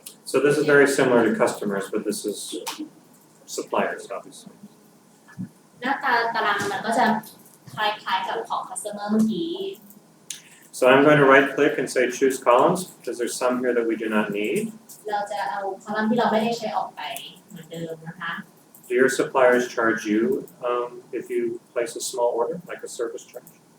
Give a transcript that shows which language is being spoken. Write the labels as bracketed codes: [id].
[en] So this is very similar to customers, but this is suppliers, obviously. [th] หน้าตาตารางมันก็จะคล้ายๆกับของ customer เมื่อกี้ [en] So I'm going to right click and say choose columns, because there's some here that we do not need. [th] เราจะเอาคอลัมน์ที่เราไม่ได้ใช้ออกไปเหมือนเดิมนะคะ [en] Do your suppliers charge you if you place a small order, like a service charge?